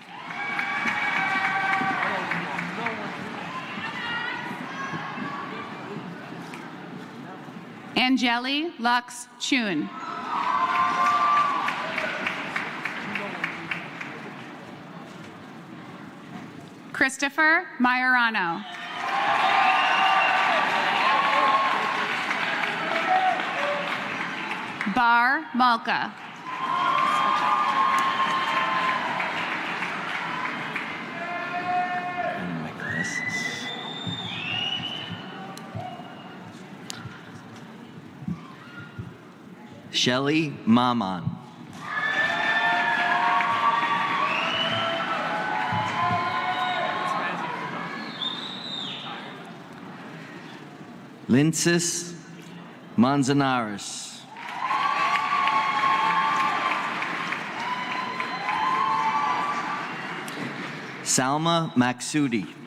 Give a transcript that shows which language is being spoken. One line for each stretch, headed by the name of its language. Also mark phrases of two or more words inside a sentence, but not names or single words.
English: Angeli Lux Chun. Christopher Majorano. Bar Malka. And my glasses. Shelly Maman. Linces Manzanares. Salma Maksudi.